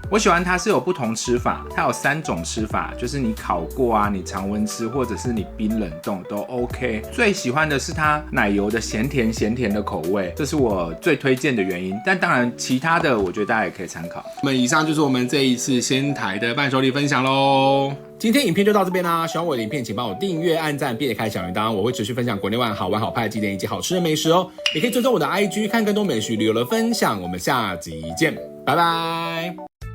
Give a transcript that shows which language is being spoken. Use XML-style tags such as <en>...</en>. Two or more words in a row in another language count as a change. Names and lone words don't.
<zh>我喜歡它是有不同吃法，它有3種吃法，就是你烤過啊，你常溫吃，或者是你冰冷凍都 OK。最喜歡的是它奶油的鹹甜的口味，這是我最推薦的原因。但當然其他的我覺得大家也可以參考。那麼以上就是我們這一次仙台的伴手禮分享嘍。今天影片就到這邊啦，喜歡我的影片請幫我訂閱、按讚，並且開小鈴鐺，我會持續分享國內外好玩好拍的景點以及好吃的美食哦。也可以追蹤我的 IG 看更多美食旅遊的分享。我們下集見，拜拜。</zh>